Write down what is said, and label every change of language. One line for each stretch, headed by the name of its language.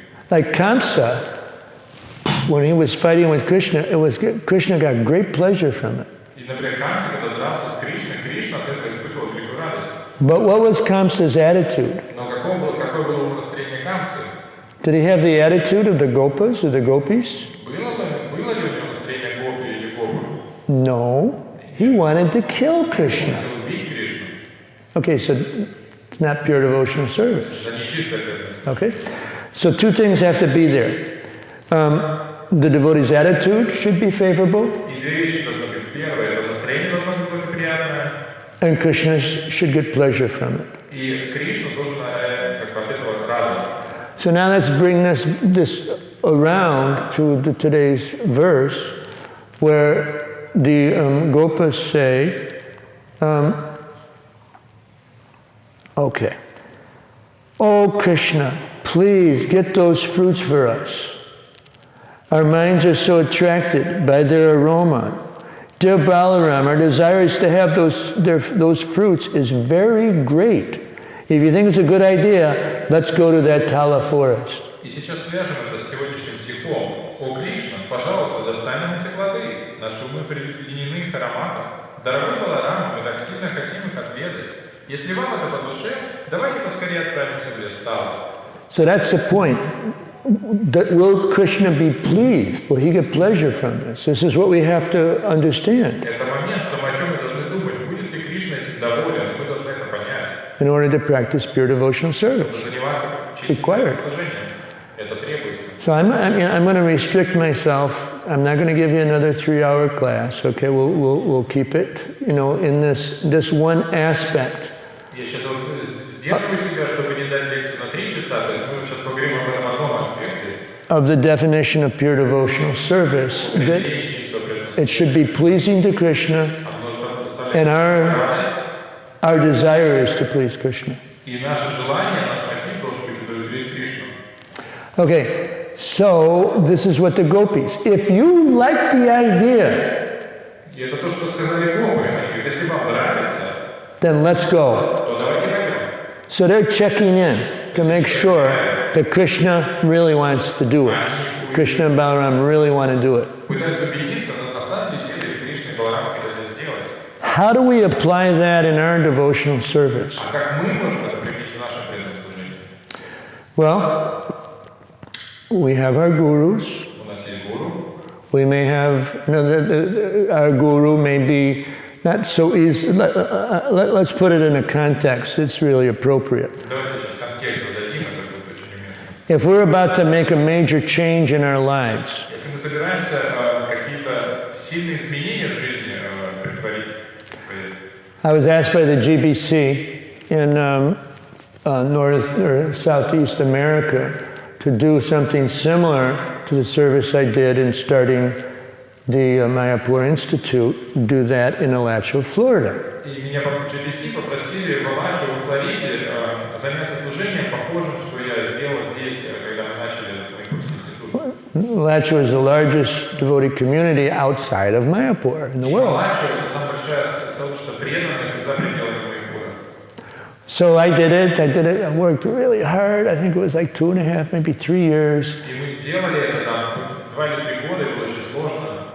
English: Like Kamsa, when he was fighting with Krishna, Krishna got great pleasure from it.
Russian: И, например, Камса, когда дрался с Кришной, Кришна от этого испытывал великую радость.
English: But what was Kamsa's attitude?
Russian: Но какое было настроение Камсы?
English: Did he have the attitude of the gopas or the gopis?
Russian: Было ли у него настроение гопи или гопов?
English: No. He wanted to kill Krishna.
Russian: Хотел убить Кришну.
English: Okay, so it's not pure devotional service.
Russian: Это не чистая преданность.
English: Okay? So two things have to be there. The devotee's attitude should be favorable,
Russian: И две вещи должны быть. Первое, это настроение должно быть благоприятное.
English: and Krishna should get pleasure from it.
Russian: И Кришна должен от этого радоваться.
English: So now let's bring this around to today's verse, where the gopas say, okay, oh Krishna, please get those fruits for us. Our minds are so attracted by their aroma. Dear Balaram, our desire is to have those fruits is very great. If you think it's a good idea, let's go to that Tala forest.
Russian: И сейчас свяжем это с сегодняшним стихом. О Кришна, пожалуйста, достань нам эти плоды. Наши умы пленены их ароматом. Дорогой Баларам, мы так сильно хотим их отведать. Если вам это по душе, давайте поскорее отправимся в лес Тала.
English: So that's the point. Will Krishna be pleased? Will he get pleasure from this? This is what we have to understand.
Russian: Это момент, что мы о чем мы должны думать. Будет ли Кришна этим доволен? Мы должны это понять.
English: In order to practice pure devotional service.
Russian: Заниматься чистым служением. Это требуется.
English: So I'm going to restrict myself. I'm not going to give you another 3-hour class. Okay, we'll keep it, in this one aspect.
Russian: Я сейчас вот сдерживаю себя, чтобы не дать лекцию на 3 часа. То есть мы сейчас поговорим об этом одном аспекте.
English: Of the definition of pure devotional service, that it should be pleasing to Krishna, and our desire is to please Krishna.
Russian: И наше желание, наш мотив должен быть удовлетворить Кришну.
English: Okay, so this is what the gopis. If you like the idea,
Russian: И это то, что сказали гопы. Они говорят, если вам нравится,
English: then let's go.
Russian: то давайте пойдем.
English: So they're checking in to make sure that Krishna really wants to do it. Krishna and Balaram really want to do it.
Russian: Пытаются убедиться, но на самом деле Кришна и Баларам хотят это сделать.
English: How do we apply that in our devotional service?
Russian: А как мы можем это применить в нашем преданном служении?
English: Well, we have our gurus.
Russian: У нас есть гуру.
English: We may have, our guru may be not so easy. Let's put it in a context that's really appropriate.
Russian: Давайте сейчас контекст зададим, это будет очень уместно.
English: If we're about to make a major change in our lives,
Russian: Если мы собираемся какие-то сильные изменения в жизни претворить,
English: I was asked by the GBC in North or Southeast America to do something similar to the service I did in starting the Mayapur Institute, do that in Alachua, Florida.
Russian: И меня в GBC попросили в Алаче, во Флориде, заняться служением, похожим, что я сделал здесь, когда мы начали Mayapurский институт.
English: Alachua is the largest devotee community outside of Mayapur in the world.
Russian: Алаче — это самое большое сообщество преданных за пределами Mayapura.
English: So I did it. I worked really hard. I think it was like 2.5, maybe 3 years.
Russian: И мы делали это там 2 или 3 года, и было очень сложно.